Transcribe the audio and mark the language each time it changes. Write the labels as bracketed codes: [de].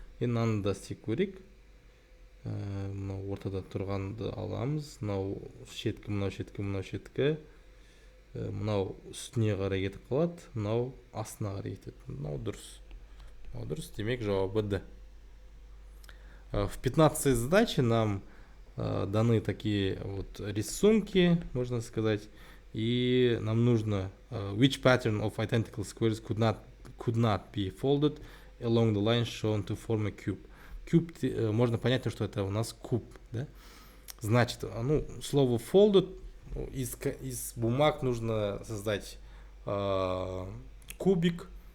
[kk] Енді мынаны да істеп көрейік. Мынау ортада тұрғанды аламыз. Мынау шеткі, мынау шеткі, мынау шеткі. мынау үстіне қарай кетіп қалады, мынау астына қарай кетеді. Мынау дұрыс. Демек жауабы Д. [ru] В 15 задаче нам даны такие вот рисунки, можно сказать, и нам нужно [en] which pattern of identical squares could not be folded along the line shown to form a cube. [ru] Cube можно понять, что это у нас куб, да? Значит, слово folded, из бумаг нужно создать кубик.